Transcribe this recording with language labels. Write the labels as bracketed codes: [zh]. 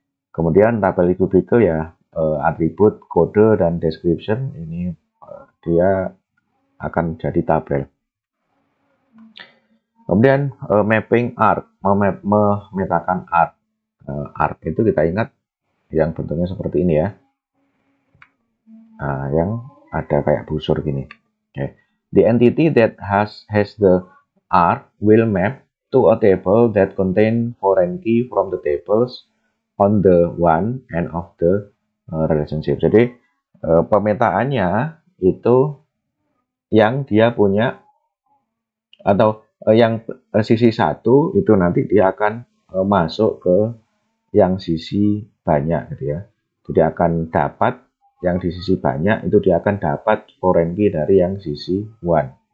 [id] Kemudian tabel cubicle ya, atribut, kode, dan description ini dia akan jadi tabel. Kemudian mapping arc, memetakan arc. Arc itu kita ingat yang bentuknya seperti ini ya. Nah, yang ada kayak busur gini. Okay. [en] The entity that has the arc will map to a table that contain foreign key from the tables on the one end of the relationship. [id] Jadi pemetaannya itu yang dia punya atau yang sisi satu itu nanti dia akan masuk ke yang sisi banyak gitu ya. Jadi akan dapat yang di sisi banyak itu dia akan dapat foreign key dari yang sisi one.